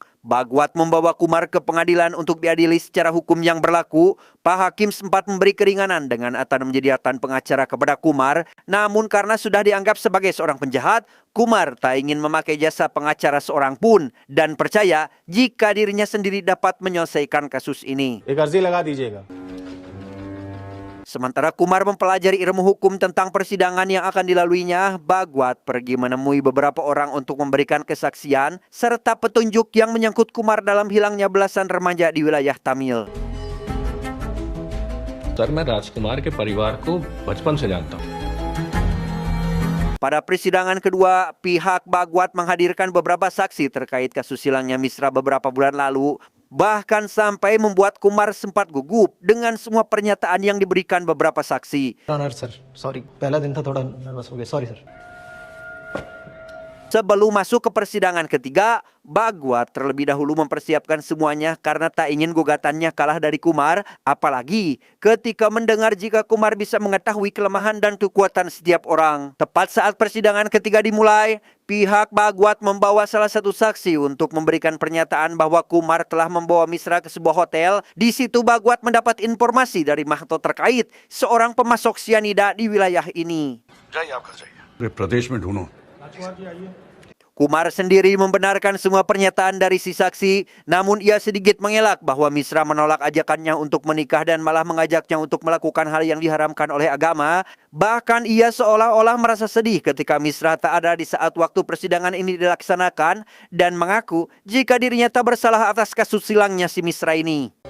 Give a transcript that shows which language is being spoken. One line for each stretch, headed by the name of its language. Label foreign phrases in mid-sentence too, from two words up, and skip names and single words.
Indonesian: Bagwat membawa Kumar ke pengadilan untuk diadili secara hukum yang berlaku. Pak Hakim sempat memberi keringanan dengan akan menyediakan pengacara kepada Kumar. Namun karena sudah dianggap sebagai seorang penjahat, Kumar tak ingin memakai jasa pengacara seorang pun dan percaya jika dirinya sendiri dapat menyelesaikan kasus ini.
Hindi: एक अर्जी लगा दीजिएगा।
Indonesian: Sementara Kumar mempelajari ilmu hukum tentang persidangan yang akan dilaluinya, Bagwat pergi menemui beberapa orang untuk memberikan kesaksian serta petunjuk yang menyangkut Kumar dalam hilangnya belasan remaja di wilayah Tamil.
Hindi: सर मैं राजकुमार के परिवार को बचपन से जानता हूँ।
Indonesian: Pada persidangan kedua, pihak Bagwat menghadirkan beberapa saksi terkait kasus hilangnya Misra beberapa bulan lalu. Bahkan sampai membuat Kumar sempat gugup dengan semua pernyataan yang diberikan beberapa saksi.
English: Honour sir sorry
Hindi: पहला दिन था थोड़ा नर्वस हो गया
English: sorry sir
Indonesian: Sebelum masuk ke persidangan ketiga, Bhagwat terlebih dahulu mempersiapkan semuanya karena tak ingin gugatannya kalah dari Kumar, apalagi ketika mendengar jika Kumar bisa mengetahui kelemahan dan kekuatan setiap orang. Tepat saat persidangan ketiga dimulai, pihak Bhagwat membawa salah satu saksi untuk memberikan pernyataan bahwa Kumar telah membawa Misra ke sebuah hotel. Di situ Bhagwat mendapat informasi dari Mahto terkait seorang pemasok sianida di wilayah ini.
Hindi: पूरे प्रदेश में ढूंढो।
Indonesian: Kumar sendiri membenarkan semua pernyataan dari si saksi, namun ia sedikit mengelak bahwa Misra menolak ajakannya untuk menikah dan malah mengajaknya untuk melakukan hal yang diharamkan oleh agama. Bahkan ia seolah-olah merasa sedih ketika Misra tak ada di saat waktu persidangan ini dilaksanakan dan mengaku jika dirinya tak bersalah atas kasus silangnya si Misra ini.